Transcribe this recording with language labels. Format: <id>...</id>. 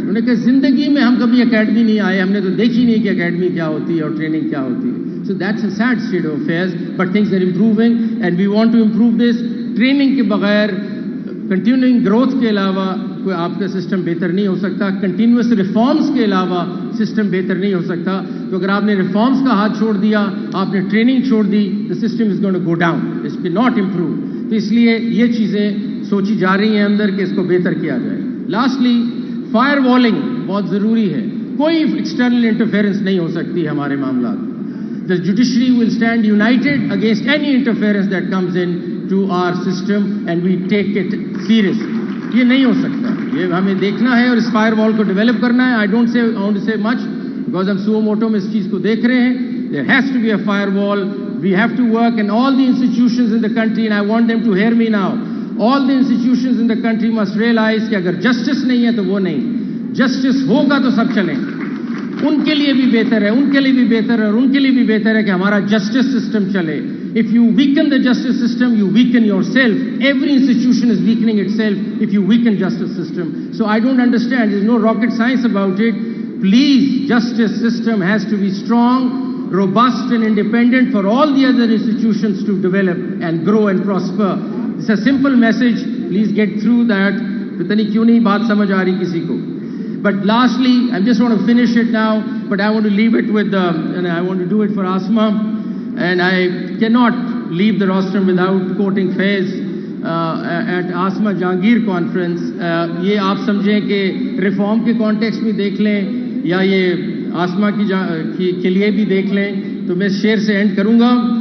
<ur>انہوں نے کہا زندگی میں ہم کبھی اکیڈمی نہیں آئے, ہم نے تو دیکھی نہیں کہ اکیڈمی کیا ہوتی ہے اور ٹریننگ کیا ہوتی ہے.</ur> <en>So that's a sad state of affairs, but things are improving and we want to improve this.</en> <ur>Training کے بغیر, کنٹینیوئنگ گروتھ کے علاوہ کوئی آپ کا سسٹم بہتر نہیں ہو سکتا. کنٹینیوس ریفارمز کے علاوہ سسٹم بہتر نہیں ہو سکتا. تو اگر آپ نے ریفارمز کا ہاتھ چھوڑ دیا, آپ نے ٹریننگ چھوڑ دی,</ur> <en>the system is going to go down. It will not improve.</en> <ur>تو اس لیے یہ چیزیں سوچی جا رہی ہیں اندر کہ اس کو بہتر کیا جائے. لاسٹلی فائر والنگ بہت ضروری ہے. کوئی ایکسٹرنل انٹرفیئرنس نہیں ہو سکتی ہمارے معاملات.</ur> <en>The judiciary will stand united against any interference that comes in to our system and we take it serious.</en> <ur>یہ نہیں ہو سکتا, یہ ہمیں دیکھنا ہے اور اس فائر وال کو ڈیولپ کرنا ہے.</ur> <en>I want to say much because</en> <ur>ہم suo moto میں اس چیز کو دیکھ رہے ہیں.</ur> <en>There has to be a firewall. We have to work, and all the institutions in the country, and I want them to hear me now, all the institutions in the country must realize</en> <ur>کہ اگر justice نہیں ہے تو وہ نہیں, justice ہوگا تو سب چلیں. ان کے لیے بھی بہتر ہے, ان کے لیے بھی بہتر ہے, اور ان کے لیے بھی بہتر ہے کہ ہمارا جسٹس سسٹم چلے.</ur> <en>If you weaken the justice system, you weaken yourself. Every institution is weakening itself if you weaken justice system. So I don't understand. There's no rocket science about it. Please, justice system has to be strong, robust and independent for all the other institutions to develop and grow and prosper. It's a simple message. Please get through that.</en> <ur>پتہ نہیں کیوں نہیں بات سمجھ آ رہی کسی کو.</ur> <en>But lastly, I just want to finish it now, but I want to leave it with, and I want to do it for Asma, and I cannot leave the rostrum without quoting Faiz at Asma Jahangir conference.</en> <ur>یہ آپ سمجھیں کہ reform کے context میں دیکھ لیں یا یہ آسما کے لیے بھی دیکھ لیں. تو میں شعر سے اینڈ کروں گا.</ur>